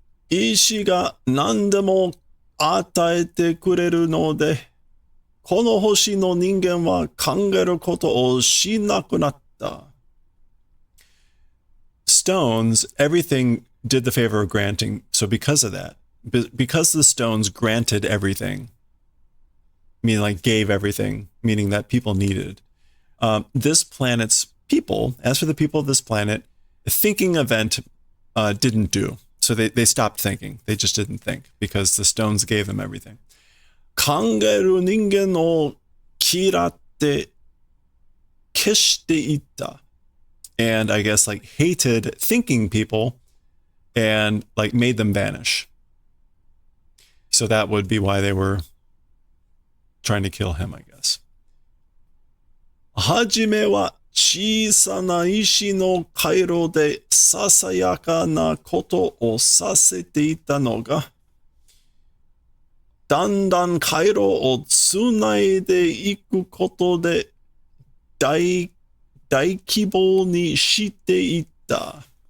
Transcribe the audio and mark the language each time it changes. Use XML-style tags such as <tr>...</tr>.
<ja>Ishi ga nandemo 与えてくれるので、この星の人間は考えることをしなくなった。</ja> <en>Stones, everything did the favor of granting. So because of that, because the stones granted everything, meaning like gave everything, meaning that people needed, this planet's people, as for the people of this planet, a thinking event didn't do. So they stopped thinking. They just didn't think because the stones gave them everything.</en> <ja>Kangeru ningen o kiratte keshite itta.</ja> <en>And I guess like hated thinking people and like made them vanish. So that would be why they were trying to kill him, I guess.</en> <ja>Hajime wa 小さな石の回路でささやかなことをさせていたのが、だんだん回路をつないでいくことで大規模にしていった。</ja>